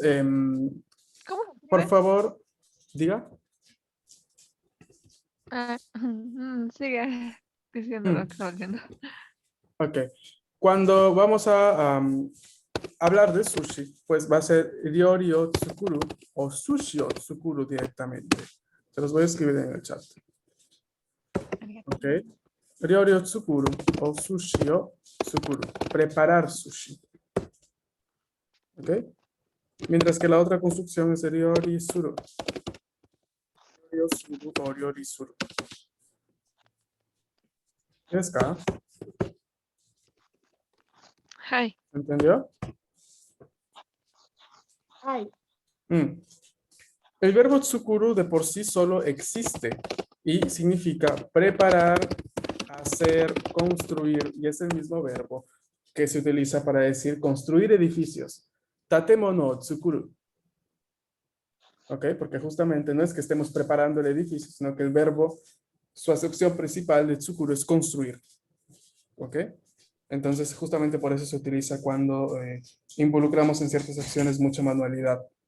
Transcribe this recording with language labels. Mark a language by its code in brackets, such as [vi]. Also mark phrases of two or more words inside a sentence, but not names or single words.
[es] ¿Cómo se por escribe? favor, diga. Sigue diciendo lo Mm, que estaba diciendo. ok. Cuando vamos a hablar de sushi, pues va a ser [ja] 料理を作る [es] o [ja] 寿司を作る [es] directamente. Se los voy a escribir en el chat. Ok. [ja] 料理を作る o 寿司を作る. [es] Preparar sushi. Ok. Mientras que la otra construcción es [ja] 料理する. 料理をする o 料理する. [es] ¿Tienes acá? [ja] はい. [es] ¿Entendió? Ay, Mm. El verbo tsukuru de por sí solo existe y significa preparar, hacer, construir, y es el mismo verbo que se utiliza para decir construir edificios. [ja] 建物作る. [es] ¿Ok? Porque justamente no es que estemos preparando el edificio, sino que el verbo, su acepción principal de tsukuru es construir. ¿Ok? Entonces, justamente por eso se utiliza cuando involucramos en ciertas acciones mucha manualidad.